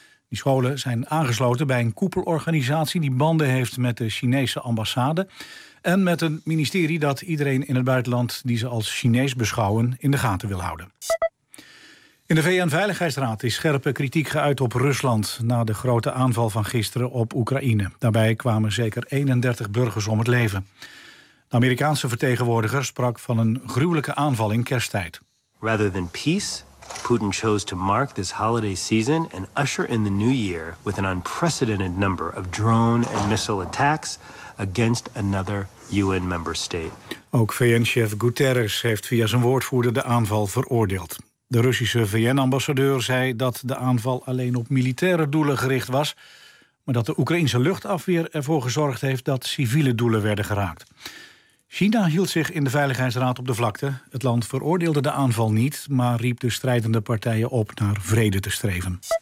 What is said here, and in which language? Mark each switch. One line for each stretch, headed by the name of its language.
Dutch: Die scholen zijn aangesloten bij een koepelorganisatie die banden heeft met de Chinese ambassade en met een ministerie dat iedereen in het buitenland die ze als Chinees beschouwen in de gaten wil houden. In de VN-veiligheidsraad is scherpe kritiek geuit op Rusland na de grote aanval van gisteren op Oekraïne. Daarbij kwamen zeker 31 burgers om het leven. De Amerikaanse vertegenwoordiger sprak van een gruwelijke aanval in kersttijd.
English: Rather than peace, Putin chose to mark this holiday season and usher in the new year with an unprecedented number of drone and missile attacks against another UN member state.
Dutch: Ook VN-chef Guterres heeft via zijn woordvoerder de aanval veroordeeld. De Russische VN-ambassadeur zei dat de aanval alleen op militaire doelen gericht was, maar dat de Oekraïnse luchtafweer ervoor gezorgd heeft dat civiele doelen werden geraakt. China hield zich in de Veiligheidsraad op de vlakte. Het land veroordeelde de aanval niet, maar riep de strijdende partijen op naar vrede te streven.